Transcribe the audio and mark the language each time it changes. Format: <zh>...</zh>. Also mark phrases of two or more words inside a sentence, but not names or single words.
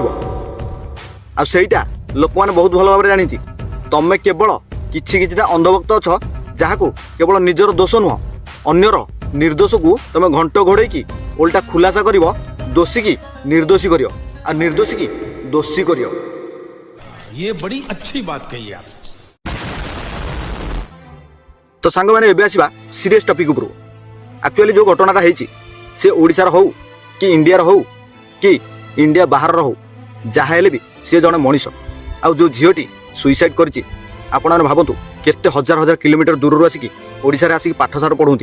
<or>ଆଉ ସେଇଟା ଲୋକମାନେ ବହୁତ ଭଲ ଭାବରେ ଜାଣିଛି। ତମେ କେବଳ କିଛିଟା ଅନ୍ଧଭକ୍ତ ଅଛ, ଯାହାକୁ କେବଳ ନିଜର ଦୋଷ ନୁହଁ, ଅନ୍ୟର ନିର୍ଦ୍ଦୋଷକୁ ତମେ ଘଣ୍ଟ ଘୋଡ଼େଇକି ଓଲଟା ଖୁଲାସା କରିବ, ଦୋଷୀକି ନିର୍ଦ୍ଦୋଷୀ କରିବ, ଆଉ ନିର୍ଦ୍ଦୋଷୀକି ଦୋଷୀ କରିବ।</or> <hi>ये बड़ी अच्छी बात कही आप।</hi> <or>ତ ସାଙ୍ଗମାନେ ଏବେ ଆସିବା</or> <en>serious topic</en> <or>ଉପରକୁ। ଆକ୍ଚୁଆଲି ଯେଉଁ ଘଟଣାଟା ହେଇଛି ସେ ଓଡ଼ିଶାର ହଉ କି ଇଣ୍ଡିଆର ହଉ କି ଇଣ୍ଡିଆ ବାହାରର ହଉ, ଯାହା ହେଲେ ବି ସିଏ ଜଣେ ମଣିଷ। ଆଉ ଯେଉଁ ଝିଅଟି ସୁଇସାଇଡ୍ କରିଛି, ଆପଣମାନେ ଭାବନ୍ତୁ କେତେ ହଜାର ହଜାର କିଲୋମିଟର ଦୂରରୁ ଆସିକି ଓଡ଼ିଶାରେ ଆସିକି ପାଠଶାଠ ପଢ଼ନ୍ତି।</or>